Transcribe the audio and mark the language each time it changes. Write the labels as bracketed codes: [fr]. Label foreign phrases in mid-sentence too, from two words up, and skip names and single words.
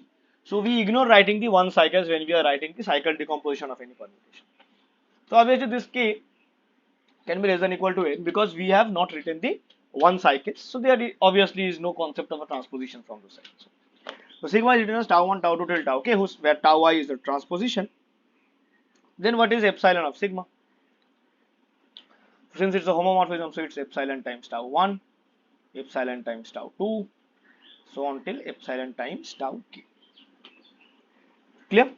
[en] So we ignore writing the one cycles when we are writing the cycle decomposition of any permutation. So obviously this k can be less than equal to n because we have not written the one cycles. So there obviously is no concept of a transposition from those cycles. So sigma is written as tau 1, tau 2 till tau k, where tau I is the transposition. Then what is epsilon of sigma? Since it's a homomorphism, so it's epsilon times tau 1, epsilon times tau 2, so on till epsilon times tau k. Clear?